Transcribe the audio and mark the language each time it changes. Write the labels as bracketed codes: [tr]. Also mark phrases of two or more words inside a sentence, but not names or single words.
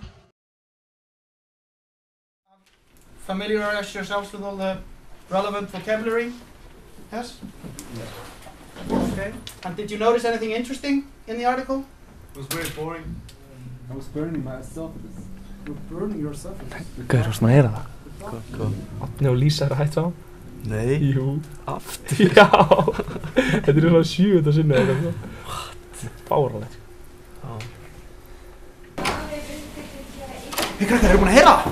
[en] Familiarize yourselves with all the relevant vocabulary? Yes? Okay. And did you notice anything interesting in the article? It was very boring. I was burning myself. You're burning yourself. [is] Gauður, varstu maður að heyra það? Hvað? Átni og Lísa eru hætt saman. Nei. Jú. Aftur? Já. Þetta er svona 7. sinni eða eitthvað. What? Fáránlegt. Hey krakkar, eru búin að heyra það?